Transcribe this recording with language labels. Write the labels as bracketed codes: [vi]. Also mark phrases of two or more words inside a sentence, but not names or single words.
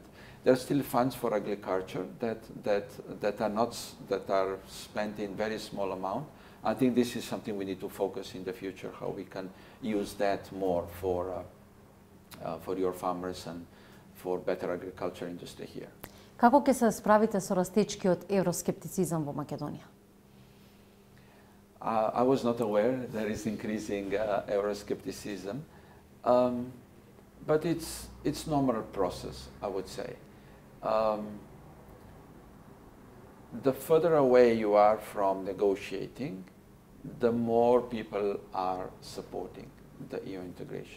[en] There are still funds for agriculture that are spent in very small amount, I think this is something we need to focus in the future, how we can use that more for your farmers and for better agriculture industry here. [mk] Како ќе се справите со растечкиот евроскептицизам во Македонија? [en] I was not aware there is increasing Euroscepticism, but it's normal process, I would say. The further away you are from negotiating, the more people are supporting the EU integration.